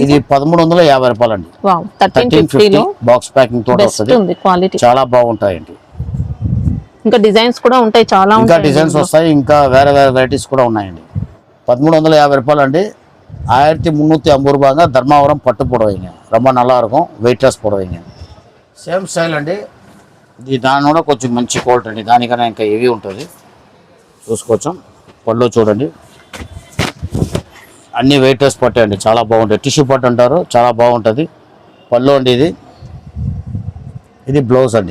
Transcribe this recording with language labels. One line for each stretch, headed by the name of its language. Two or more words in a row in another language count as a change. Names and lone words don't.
Telugu: ఇది 1350 రూపాయలు అండి. 1350
English: box packing
Telugu: తోటి వస్తుంది. క్వాలిటీ చాలా బాగుంటాయండి. ఇంకా డిజైన్స్ కూడా ఉంటాయి, చాలా ఇంకా డిజైన్స్ వస్తాయి, ఇంకా వేరే వెరైటీస్ కూడా ఉన్నాయండి. 1350 రూపాయలు అండి. 1350 రూపాయగా ధర్మవరం పట్టు పొడవైంది,
Tamil: ரொம்ப நல்லா இருக்கும்,
Telugu: వెయిట్లెస్ పొడవైంది.
English: same style
Telugu: అండి. ఇది దాని కూడా కొంచెం మంచి క్వాలిటీ అండి, దానికన్నా ఇంకా హెవీ ఉంటుంది. చూసుకోవచ్చు, పళ్ళు చూడండి, అన్ని వెయిట్లెస్ పట్టు అండి, చాలా బాగుంటాయి. టిష్యూ పట్టు అంటారు, చాలా బాగుంటుంది. పళ్ళు అండి, ఇది ఇది బ్లౌజ్ అండి.